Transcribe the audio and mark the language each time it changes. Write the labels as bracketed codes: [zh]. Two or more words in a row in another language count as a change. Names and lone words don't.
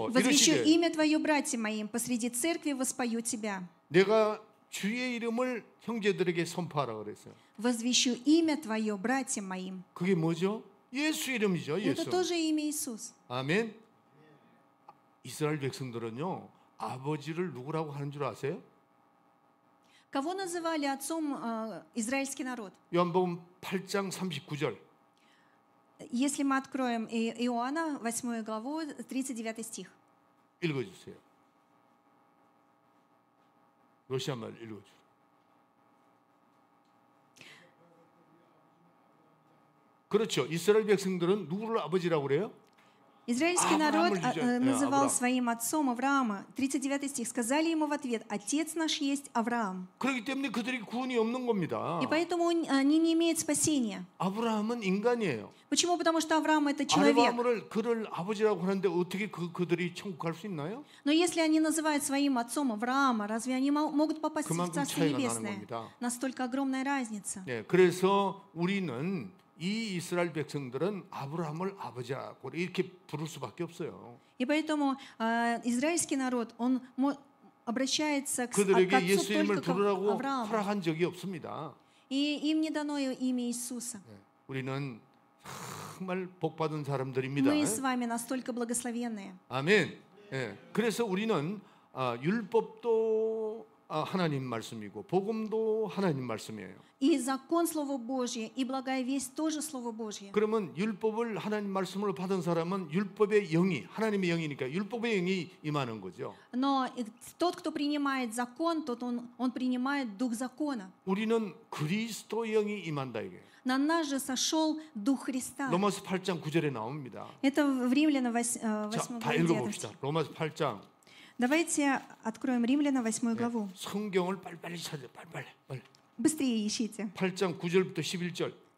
[ru] «Возвещу [ko] 이러시되 [ru] имя Твое, братья моим, посреди церкви воспою Тебя». [ko] 내가 주의 이름을 형제들에게 선포하라 그랬어요. [ru] «Возвещу имя Твое, братьям моим». [ko] 그게 뭐죠? 예수 이름이죠. [ru] Это [ko] 예수. [ru] тоже имя Иисус. [ko] 아멘. 이스라엘 백성들은요. 아버지를 누구라고 하는 줄 아세요? [ru] Кого называли отцом израильский народ? [ko] 요한복음 8장 39절. [ru] Если мы откроем Иоанна, 8 главу, 39 стих. [ko] 읽어주세요. 러시아말 읽어주세요. 그렇죠. 이스라엘 백성들은 누구를 아버지라고 그래요? [ru] Израильский народ называл Авраам. своим отцом Авраама. 39 стих. Сказали ему в ответ: «Отец наш есть Авраам». [ko] 그렇기 때문에 그들이 구원이 없는 겁니다. [ru] И поэтому они не имеют спасения. [ko] 아브라함은 인간이에요. [ru] Почему? Потому что Авраам — это человек. [ko] 아브라함을 그를 아버지라고 하는데 어떻게 그들이 천국 갈 수 있나요? [ru] Но если они называют своим отцом Авраама, разве они могут попасть в [ko] 그만큼 [ru] Царство [ko] 차이가 나는 [ru] Небесное? [ko] 겁니다. [ru] Настолько огромная разница. [ko] 네, 그래서 우리는 이 이스라엘 백성들은 아브라함을 아버지라고 이렇게 부를 수밖에 없어요. [ru] И поэтому израильский народ, он обращается к [ko] 그들에게 [ru] отцу [ko] 예수 이름을 [ru] только к [ko] 부르라고 [ru] Аврааму. [ko] 허락한 적이 없습니다. [ru] И им не дано имя Иисуса. [ko] 네, 우리는 정말 복 받은 사람들입니다. [ru] Мы с вами настолько благословенные. [ko] 아멘. 예, 그래서 우리는 율법도 하나님 말씀이고 복음도 하나님 말씀이에요. [ru] И закон Слово Божье, и благая весть тоже Слово Божье. [ko] 그러면 율법을 하나님 말씀으로 받은 사람은 율법의 영이 하나님의 영이니까 율법의 영이 임하는 거죠. [ru] Но тот, кто принимает закон, тот он принимает дух закона. [ko] 우리는 그리스도 영이 임한다 이게. [ru] На нас же сошел дух Христа. [ko] 로마서 8장 9절에 나옵니다. [ru] Это в Римлянам 8 [ko] 자, 다 [ru] главе 9. [ko] 읽어봅시다. 로마서 8장. [ru] Давайте откроем Римлянам 8 главу. [ko] 성경을 빨리빨리 찾아. 빨리. [ru] Быстрее ищите. [ko] 8장 9절부터 11절.